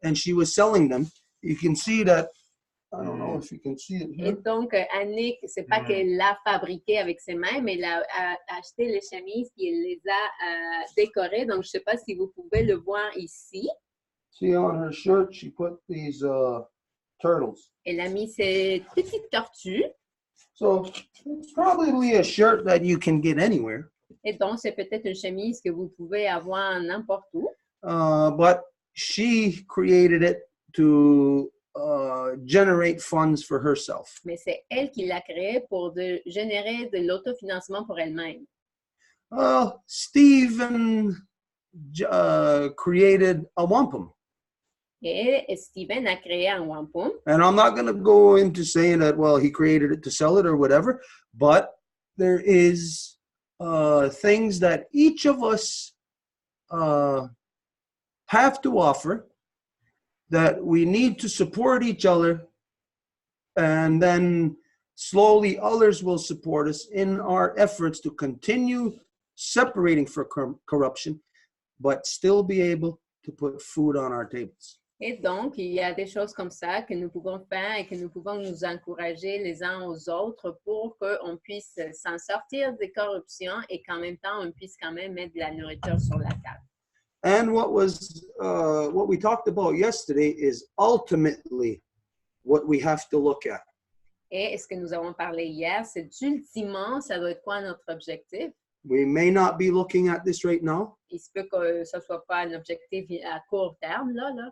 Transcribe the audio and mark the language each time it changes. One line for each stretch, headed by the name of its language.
English: And she was selling them. You can see that. I don't know if you can see it
French: Et
English: here.
French: donc, Annick, c'est pas qu'elle l'a fabriqué avec ses mains, mais elle a acheté les chemises et elle les a décorées. Donc, je sais pas si vous pouvez le voir ici.
English: See on her shirt, she put these turtles.
French: Elle a mis ces petites tortues.
English: So it's probably a shirt that you can get anywhere.
French: Et donc, c'est peut-être une chemise que vous pouvez avoir n'importe où.
English: But she created it to generate funds for herself.
French: Mais c'est elle qui l'a créé pour générer de l'autofinancement pour elle-même.
English: Stephen created a wampum.
French: Et Steven a créé un wampum.
English: And I'm not going to go into saying that, well, he created it to sell it or whatever, but there is things that each of us have to offer that we need to support each other, and then slowly others will support us in our efforts to continue separating from corruption, but still be able to put food on our tables.
French: Et donc, il y a des choses comme ça que nous pouvons faire et que nous pouvons nous encourager les uns aux autres pour qu'on puisse s'en sortir des corruptions et qu'en même temps, on puisse quand même mettre de la nourriture sur la table.
English: And what we talked about yesterday is ultimately what we have to look at.
French: Et ce que nous avons parlé hier, c'est ultimement, ça doit être quoi notre objectif?
English: We may not be looking at this right now,
French: Il se peut que ce ne soit pas un objectif à court terme, là.